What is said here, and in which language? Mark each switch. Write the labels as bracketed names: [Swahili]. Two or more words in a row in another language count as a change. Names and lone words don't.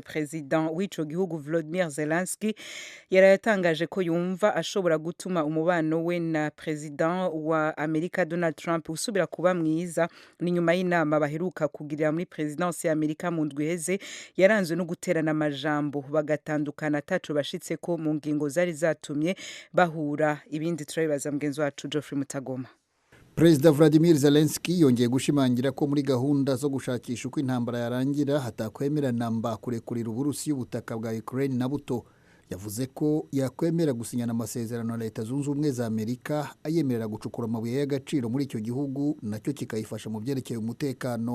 [Rundi] President w'ico gihugu Volodymyr Zelensky yarayatangaje ko yumva ashobora gutuma umubano we na President wa Amerika Donald Trump usubira kuba mwiza ni nyuma y'inama baheruka kugirira muri Presidence ya Amerika mu ndwi iheze yaranzwe no guterana amajambo bagatandukana taco bashitse ko mu ngingo zari zatumye bahura. Ibindi turabibaza mugenzi wacu Geoffrey Mutagoma. [Kinyarwanda] President Vladimir Zelensky yongeye gushimangira ko muri gahunda zo gushakisha uko intambara yarangira hatakwemera namba kurekurira Uburusiya ubutaka bwa Ukraine na buto. Yavuze ko yakwemera gusinyana amasezerano na Leta Zunze Ubumwe za Amerika ayemerera gucukura amabuye y'agaciro muri icyo gihugu nacyo kikayifasha mu byerekeye umutekano.